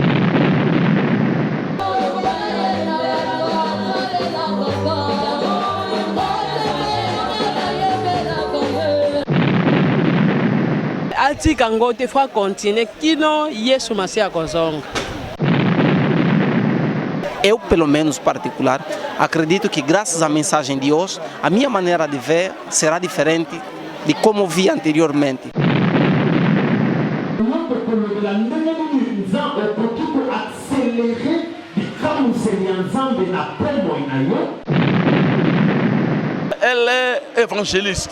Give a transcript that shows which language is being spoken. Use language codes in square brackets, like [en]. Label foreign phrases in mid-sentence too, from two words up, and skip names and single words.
[ln] Atika ngo te [fr] fois continuer [ln] kino Yesu Masia kozonga. [pt] Eu, pelo menos particular, acredito que graças à mensagem de hoje, a minha maneira de ver será diferente de como via anteriormente. Ele é evangelista.